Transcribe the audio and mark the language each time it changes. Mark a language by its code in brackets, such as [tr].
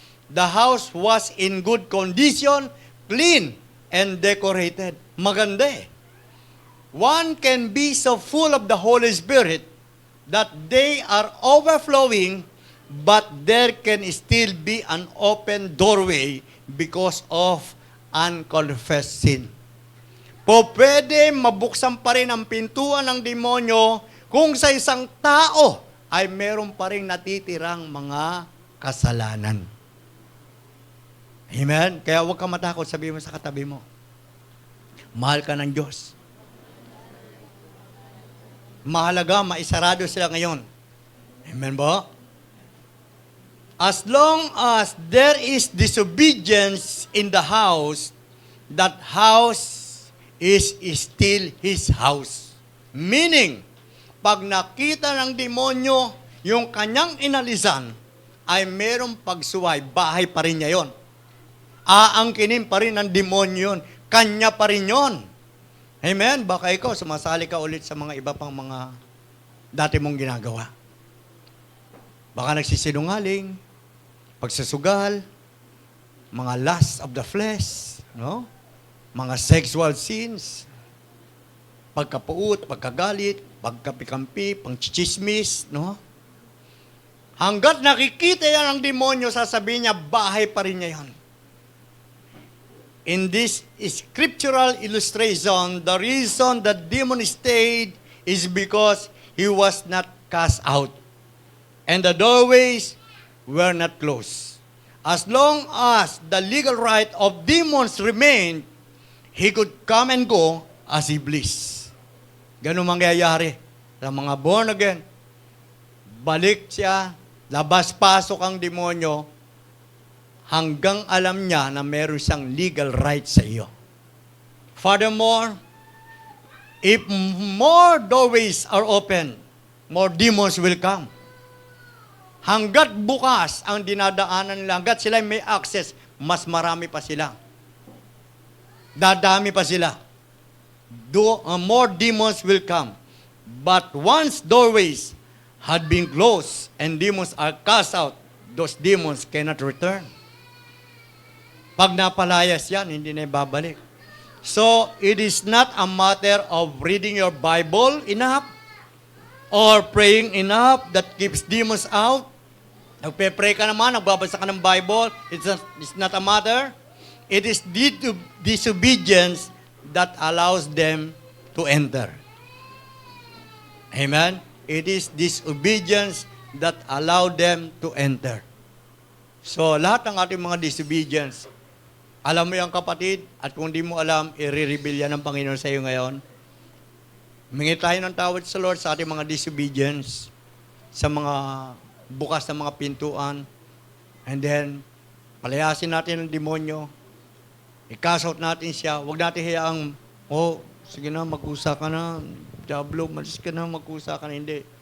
[en] The house was in good condition, clean, and decorated. [tl] Maganda [en] One can be so full of the Holy Spirit that they are overflowing, but there can still be an open doorway because of unconfessed sin. [tl] Pwede mabuksan pa rin ang pintuan ng demonyo kung sa isang tao ay meron pa rin natitirang mga kasalanan. Amen? Kaya huwag ka matakot, sabihin mo sa katabi mo, mahal ka ng Diyos. Mahalaga, maisarado sila ngayon. Amen ba? [en] As long as there is disobedience in the house, that house is still his house. [tl] Meaning, pag nakita ng demonyo yung kanyang inalisan, ay merong pagsuway, bahay pa rin niya yon. aangkinin pa rin ng demonyo yun. Kanya pa rin yun. Amen? Baka ikaw, sumasali ka ulit sa mga iba pang mga dati mong ginagawa. Baka nagsisinungaling, pagsusugal, mga lust of the flesh, no? Mga sexual sins, pagkapuot, pagkagalit, pagkapikampi, pangchichismis, no? Hanggat nakikita yan ng demonyo, sasabihin niya, bahay pa rin niya yan. [en] In this scriptural illustration, the reason the demon stayed is because he was not cast out. And the doorways were not closed. As long as the legal right of demons remained, he could come and go as he pleased. [tl] Ganun mangyayari sa mga born again. Balik siya, labas-pasok ang demonyo, hanggang alam niya na meron siyang legal right sa iyo. [en] Furthermore, if more doorways are open, more demons will come. [tl] Hanggat bukas ang dinadaanan nila, hanggat sila may access, mas marami pa sila. Dadami pa sila. [en] More demons will come. But once doorways had been closed and demons are cast out, those demons cannot return. [tl] Pag napalayas yan, hindi na ibabalik. [en] So, it is not a matter of reading your Bible enough or praying enough that keeps demons out. [tl] Nagpe-pray ka naman, nagbabasa ka ng Bible. [en] It's not a matter. It is disobedience that allows them to enter. Amen? It is disobedience that allow them to enter. [tl] So, lahat ng ating mga disobedience, alam mo yan kapatid, at kung di mo alam, i-reveal yan ng Panginoon sa iyo ngayon. Humingi tayo ng tawad sa Lord sa ating mga disobedience, sa mga bukas na mga pintuan, and then, palayasin natin ang demonyo, i-cast out natin siya, huwag natin hayaang, sige na, mag-usa ka na, Diablo, malis ka na, mag-usa ka na, hindi.